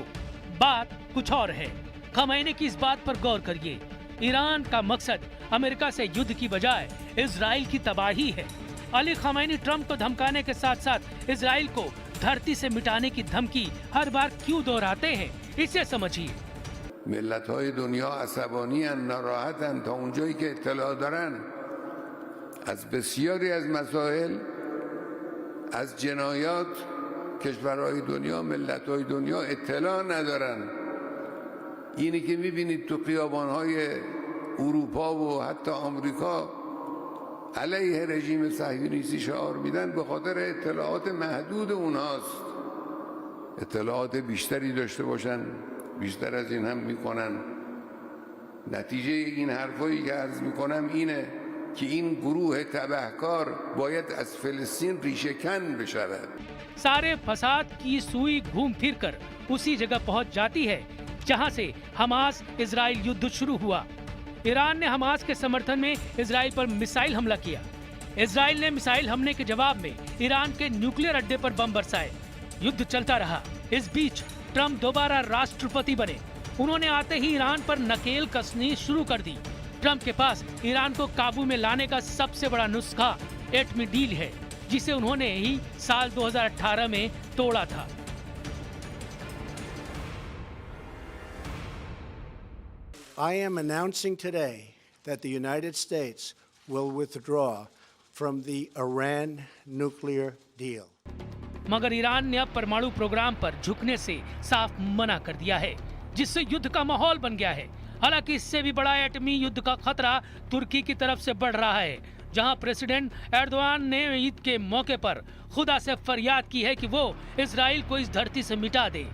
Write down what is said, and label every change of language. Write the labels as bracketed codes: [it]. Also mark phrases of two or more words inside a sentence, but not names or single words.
[hi] बात कुछ और है। खमैनी की इस बात पर गौर करिए। ईरान का मकसद अमेरिका से युद्ध की बजाय इजराइल की तबाही है। अली खमैनी ट्रंप को धमकाने के साथ साथ इजराइल को धरती से मिटाने की धमकी हर बार क्यों दोहराते हैं, इसे समझिए। [fa] ملت‌های دنیا عصبانی‌اند، ناراحتند تا اونجایی که اطلاع دارن از بسیاری از مسائل، از جنایات کشورهای دنیا، ملت‌های دنیا اطلاع ندارن. اینی که می‌بینید تو خیابان‌های اروپا و حتی آمریکا علیه رژیم صهیونیستی شعار میدن به خاطر اطلاعات محدود اونهاست. اطلاعات بیشتری داشته باشن بیشتر از این هم میکنن. نتیجه این حرفایی که عرض میکنم اینه که این گروه تبهکار باید از فلسطین ریشه کن بشود. [hi] सारे फसाद की सुई घूम फिर कर उसी जगह पहुंच जाती है जहां से हमास इजराइल युद्ध शुरू हुआ। ईरान ने हमास के समर्थन में इजराइल पर मिसाइल हमला किया। इजराइल ने मिसाइल हमले के जवाब में ईरान के न्यूक्लियर अड्डे पर बम बरसाए। युद्ध चलता रहा। इस बीच ट्रंप दोबारा राष्ट्रपति बने। उन्होंने आते ही ईरान पर नकेल कसनी शुरू कर दी। ट्रंप के पास ईरान को काबू में लाने का सबसे बड़ा नुस्खा एटमी डील है, जिसे उन्होंने ही साल 2018 में तोड़ा था। [en] I am announcing today that the United States will withdraw from the Iran nuclear deal. [hi] मगर ईरान ने अब परमाणु प्रोग्राम पर झुकने से साफ मना कर दिया है, जिससे युद्ध का माहौल बन गया है। हालांकि इससे भी बड़ा एटमी युद्ध का खतरा तुर्की की तरफ से बढ़ रहा है। जहां प्रेसिडेंट एर्दोआन ने ईद के मौके पर खुदा से फरियाद की है कि वो इजराइल को इस धरती से मिटा दे।